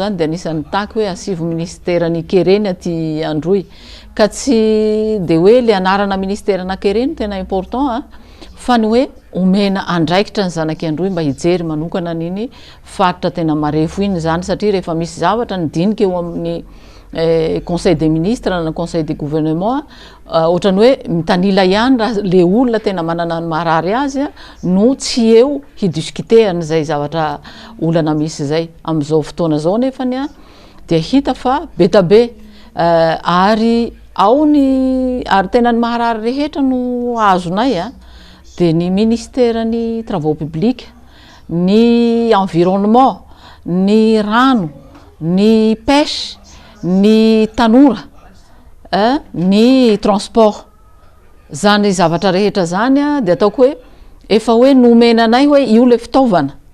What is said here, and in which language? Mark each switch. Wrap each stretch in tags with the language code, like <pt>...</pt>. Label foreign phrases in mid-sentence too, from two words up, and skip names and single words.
<mg>zany dia anisan'ny taky hoe asivo ministera ny kereny aty androy ka tsy dia hoe le anarana ministera anankereny tena important fa ny hoe omena andraikitra ny zanaky androy mba hijery manokana n'iny faritra tena marefo iny zany satria rehefa misy zavatra nidinika eo amin'ny</mg> <fr>conseil des ministres</fr> <mg>na</mg> <fr>conseil du gouvernement</fr> <mg>ohatrany hoe mitanila ihany raha le olona tena manana ny marary azy no tsy eo hidiscuteany zay zavatra olana misy zay amin'izao fotoana zao nefany dia hita fa betabe ary ao ny ary tena ny maharary rehetra no azonay dia ny ministère ny</mg> <fr>travaux publics</fr> <mg>ny environnement ny rano ny pêche ny tanora ny transport zany zavatra rehetra zany dia ataoko hoe efa hoe nomenanay hoe io le fitaovana</mg>